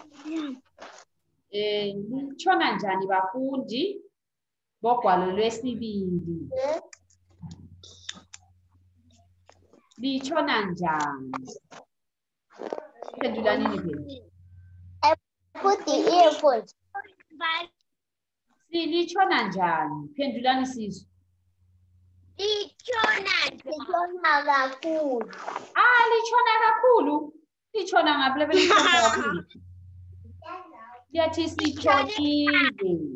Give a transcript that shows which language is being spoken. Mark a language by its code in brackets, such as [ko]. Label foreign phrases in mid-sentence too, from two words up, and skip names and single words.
[nd] Litshona njani bafundi bogwalo lwesibili? Litshona njani? Phendulanini phela. [en] I put the earphones. [nd] Litshona njani? Phendulani sizwe. Litshona kakhulu. Litshona kakhulu. Litshona ngaphi lebe litshona kakhulu? Liyathi sitshonile.